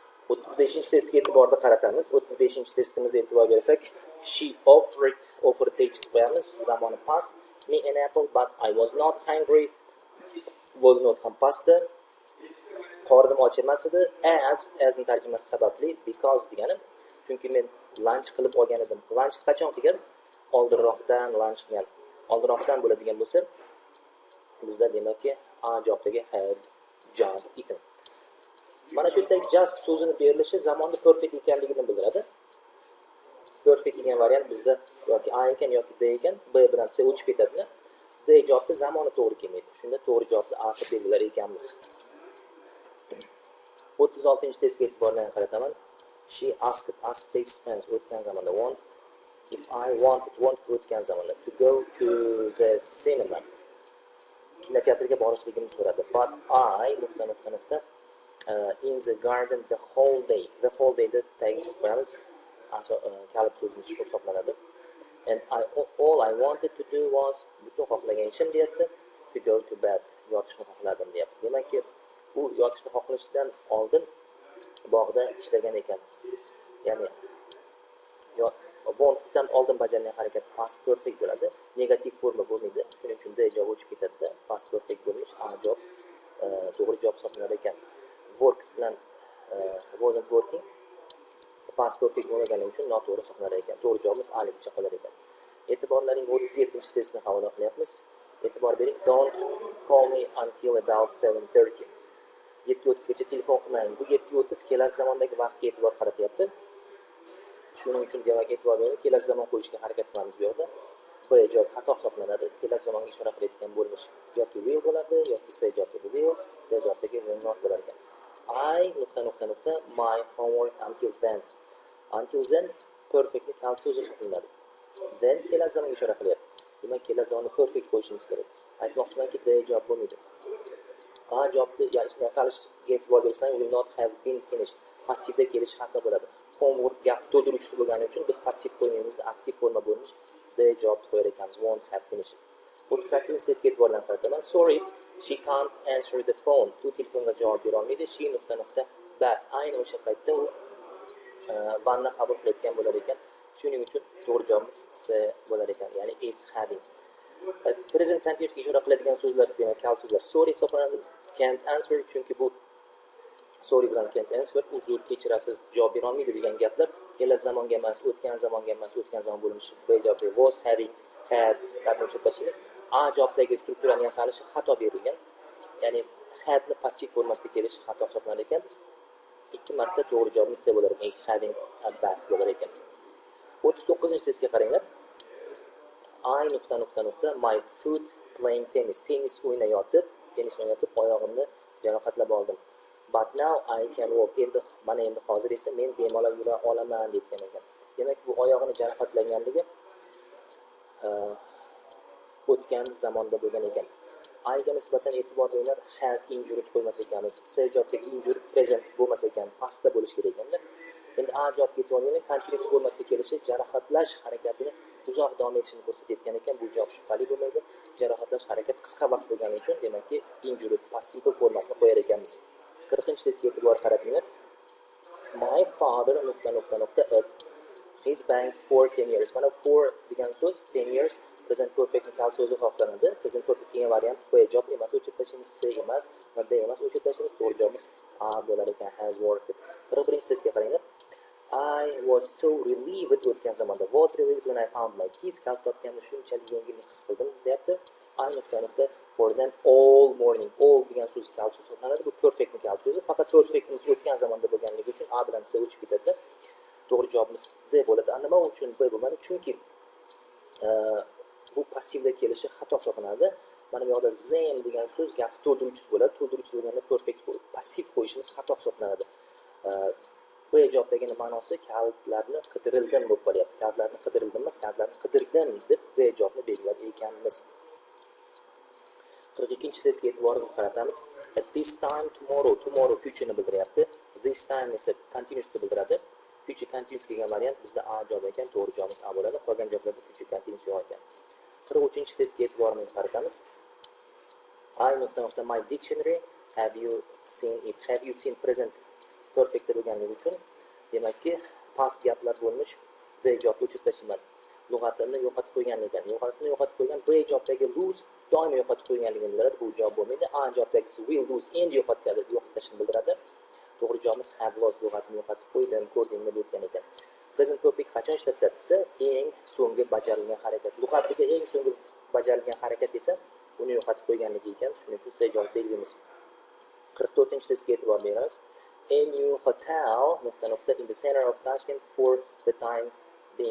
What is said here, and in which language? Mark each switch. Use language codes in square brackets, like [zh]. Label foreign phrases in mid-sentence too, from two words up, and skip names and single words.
[uz] 35-testga e'tiborni qaratamiz. 35-testimizda e'tibor bersak, [en] she offered text [uz] qo'yamiz, zamoni past. [en] Me an apple, but I was not hungry. Was not [uz] ham pastda. Qornim och emas edi. As'ni tarjimasi sababli, because degani, chunki men lunch qilib olgan edim. Lunch qachon qilgan? Oldinroqdan lunch qilgan. Oldinroqdan bo'ladigan bo'lsa, bizda demakki a javobdagi [en] had just eaten. [uz] Mana shu yerdagi just so'zini berilishi zamonda perfect ekanligini bildiradi. Perfect degan variant bizda yoki a ekan yoki b ekan, b bilan c o'chib ketadi. D javobda zamoni to'g'ri kelmaydi. Shunda to'g'ri javobni a deb belgilar ekanmiz. 36-testga e'tiborni qarataman. [en] She asked text tense [uz] o'tgan zamonda [en] want. If I wanted [uz] o'tgan zamonda [en] to go to the cinema. [uz] Kinoteatrga borishligimni so'radi. [en] But I in the garden the whole day. The whole day the text qo'yamiz. [uz] Kalit so'zimiz shu hisoblanadi. [en] And all I wanted to do was [uz] butun xohlagan ishim deyapti. [en] To go to bed. [uz] Yotishni xohladim deyapti. Demakki, u yotishni xohlashdan oldin bog'da ishlagan ekan. Ya'ni wantdan oldin bajargan harakat [en] past perfect [uz] bo'ladi. Negativ forma bo'lmaydi. Shuning uchun d javob o'chib ketadi. [en] Past perfect [uz] bo'lmish a javob to'g'ri javob hisoblanar ekan. Work bilan [en] wasn't working past perfect [uz] bo'lmagani uchun noto'g'ri hisoblanar ekan. To'g'ri javobimiz a ligicha qolar ekan. E'tiborlaring 37-testni havola qilyapmiz. E'tibor bering. [en] Don't call me until about 7:30. [uz] 7:30 gacha telefon qilmang. Bu 7:30 kelasi zamondagi vaqtga e'tibor qaratyapti. Shuning uchun demak e'tibor bering, kelasi zamon qo'yishga harakat qilamiz bu yerda. Bu javob xato hisoblanadi. Kelasi zamonga ishora qilayotgan bo'lmish yoki will bo'ladi yoki c javobdagi will, d javobdagi will not bo'lar ekan. [en] I my homework until then. Until then [uz] perfectni kalit so'zi hisoblanadi. Then kelasi zamonga ishora qilyapti. Demak kelasi zamonda perfect qo'yishimiz kerak. Aytmoqchimanki d javob bo'lmaydi. A javobni yasalishga e'tibor bersang [en] will not have been finished. [uz] Passivda kelish xato bo'ladi. Homework gap to'ldiruvchisi bo'lgani uchun biz passiv qo'ymaymiz, aktiv forma bo'lmish. D javobni qo'yar ekanmiz. [en] Won't have finished. [uz] 38-testga e'tiborni qarataman. [en] Sorry, she can't answer the phone. [uz] U telefonga javob bera olmaydi. [en] She bath. [uz] Ayni o'sha paytda u vanna qabul qilayotgan bo'lar ekan. Shuning uchun to'g'ri javobimiz C bo'lar ekan, ya'ni [en] is having. Present continuousga [uz] ishora qiladigan so'zlar, demak, kalit so'zlar sorry hisoblanadi. [en] Can't answer [uz] chunki bu sorry bilan [en] can't answer [uz] uzr kechirasiz javob bera olmaydi degan gaplar kelasi zamonga emas, o'tgan zamonga emas, o'tgan zamon bo'lmishi b javobda [en] was having had [uz] labni o'chirtashimiz. A javobdagi strukturaning yasalishi xato berilgan. Ya'ni had ni passiv formasida kelishi xato hisoblanar ekan. Ikki marta to'g'ri javobimiz C bo'lar ekan. [en] Is having a bath [uz] bo'lar ekan. 39-testga qaranglar. [en] I my foot playing tennis. [uz] Tennis o'ynayotib oyog'imni jarohatlab oldim. [en] But now I can walk. [uz] Mana endi hozir esa men bemalol yura olaman deyotgan ekan. Demak, bu oyog'ini jarohatlaganligi o'tgan zamonda bo'lgan ekan. I ga nisbatan e'tibor beringlar, [en] has injured [uz] qo'ymas ekanmiz. C javobdagi injured present bo'lmas ekan, pastda bo'lish kerak ekanda. Endi A javobga e'tiborni continuous formasida kelishi jarohatlash harakatini uzoq davom etishini ko'rsatayotgan ekan. Bu javob shubhali bo'lmaydi. Jarohatlash harakat qisqa vaqt bo'lgani uchun, demakki [en] injured passive [uz] formasini qo'yar ekanmiz. 40-testga e'tibor qaratinglar. [en] My father at his bank for 10 years. [uz] Mana for degan so'z [en] 10 years present perfect [uz] kalit so'zi hisoblanadi. [en] Present perfect [uz] degan variant qo'ya javob emas, o'chirib tashlashimiz C emas, va D emas, o'chirib tashlashimiz to'g'ri javobimiz A bo'lar ekan. [en] Has worked. [uz] 41-testga qaranglar. [en] I was so relieved [uz] o'tgan zamonda. [en] Was relieved when I found my keys. [uz] Kalit topganimda shunchalik yengillik his qildim deyapti. [en] For them all morning. [uz] All degan so'z kalit so'z hisoblanadi. Bu perfect kalit so'zi. Faqat perfectimiz o'tgan zamonda bo'lganligi uchun A bilan C o'chib ketadi. To'g'ri javobimiz D bo'ladi. Nima uchun B bo'lmadi? Chunki bu passivda kelishi xato hisoblanadi. Mana bu yerda them degan so'z gap to'ldiruvchisi bo'ladi. To'ldiruvchisi bo'lganda perfect passiv qo'yishimiz xato hisoblanadi. Bu javobdagi ma'nosi kalitlarni qidirildim bo'lib qolyapti. Kalitlarni qidirildim emas, kalitlarni qidirdim deb bu javobni belgilab ekanmiz. 42-testga e'tiborni qaratamiz. [en] At this time tomorrow future'ni [uz] bildiryapti. [en] This time [uz] esa continuous'ni bildiradi. [en] Future continuous [uz] degan variant bizda A javob ekan, to'g'ri javobimiz A bo'ladi. Qolgan javoblarda [en] future continuous [uz] yo'q ekan. 43-testga e'tiborimizni qaratamiz. [en] My dictionary. Have you seen it? Have you seen present perfectda [uz] bo'lganligi uchun demakki past gaplar bo'lmish the ijobni o'chirib tashlayman. Lug'atini yo'qotib qo'ygan ekan. Lug'atini yo'qotib qo'ygan bu ijobdagi lose doim yo'qotib qo'yganligini bildiradi. Bu ijоб bo'lmaydi. A ijobdagisi [en] will lose [uz] endi yo'qotishni bildiradi. To'g'ri javobimiz [en] have lost. [uz] Lug'atini yo'qotib qo'ydim, ko'rdingmi deb aytgan ekan. [en] Present perfect [uz] qachon ishlatiladi desa, eng so'nggi bajarilgan harakat. Lug'atdagi eng so'nggi bajarilgan harakat esa uni yo'qotib qo'yganligi ekan. Shuning uchun C javob belgimiz. 44-testga e'tibor beramiz. [en] A new hotel in the center of Tashkent for the time being.